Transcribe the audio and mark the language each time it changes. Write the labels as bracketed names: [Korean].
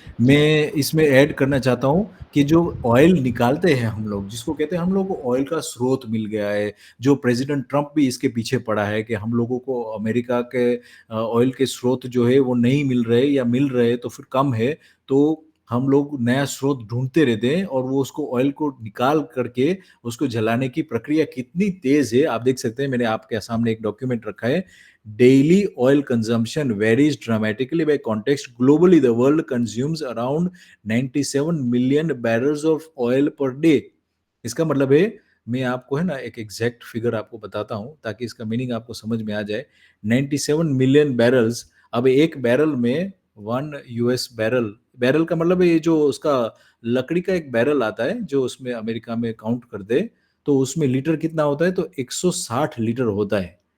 [Hindi] मैं इसमें ऐड करना चाहता हूँ कि जो ऑयल निकालते हैं हम लोग, जिसको कहते हैं हम लोग को ऑयल का स्रोत मिल गया है, जो प्रेसिडेंट ट्रंप भी इसके पीछे पड़ा है कि हम लोगों को अमेरिका के ऑयल के स्रोत जो है वो नहीं मिल रहे या मिल रहे तो फिर कम है, तो हम लोग नया स्रोत ढूंढते रहते हैं और वो उसको ऑयल को निकाल करके उसको जलाने की प्रक्रिया कितनी तेज है आप देख सकते हैं। मैंने आपके सामने एक डॉक्यूमेंट रखा है। [English] Daily oil consumption varies dramatically by context. Globally, the world consumes around 97 million barrels of oil per day. [Hindi] इसका मतलब है, मैं आपको है ना एक एग्जैक्ट फिगर आपको बताता हूं ताकि इसका मीनिंग आपको समझ में आ जाए। 97 मिलियन बैरल्स। अब एक बैरल में 1 US बैरल, बैरल का मतलब है ये जो उसका लकड़ी का एक बैरल आता है जो उसमें अमेरिका में काउंट कर दे तो उसमें लीटर कितना होता है, तो 160 लीटर होता है।